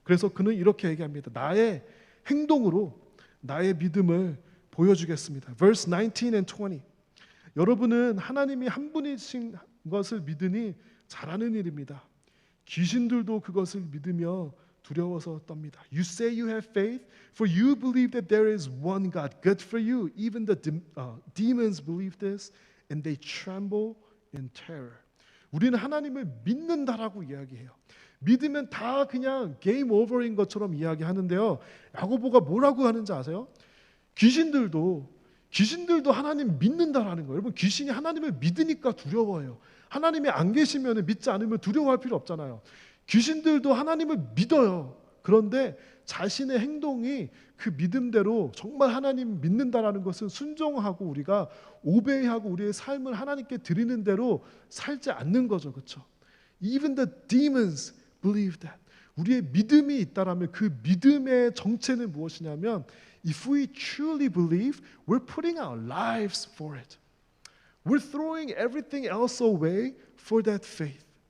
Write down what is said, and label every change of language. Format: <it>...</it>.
<ko>그래서 그는 이렇게 얘기합니다. 나의 행동으로 나의 믿음을 보여주겠습니다.</ko> <en>Verse 19 and 20.</en> <ko>여러분은 하나님이 한 분이신 것을 믿으니 잘하는 일입니다. 귀신들도 그것을 믿으며 두려워서 떱니다.</ko> <en>You say you have faith, for you believe that there is one God. Good for you. Even the demons believe this, and they tremble in terror.</en> <ko>우리는 하나님을 믿는다라고 이야기해요. 믿으면 다 그냥 게임 오버인 것처럼 이야기하는데요. 야고보가 뭐라고 하는지 아세요? 귀신들도 하나님 믿는다라는 거예요. 여러분, 귀신이 하나님을 믿으니까 두려워해요. 하나님이 안 계시면 믿지 않으면 두려워할 필요 없잖아요. 귀신들도 하나님을 믿어요. 그런데 자신의 행동이 그 믿음대로 정말 하나님 믿는다라는 것은 순종하고 우리가 오베이하고 우리의 삶을 하나님께 드리는 대로 살지 않는 거죠. 그렇죠?</ko> <en>Even the demons believe that.</en> <ko>우리의 믿음이 있다라면 그 믿음의 정체는 무엇이냐면</ko> <en>if we truly believe, we're putting our lives for it. We're throwing everything else away for that faith.</en>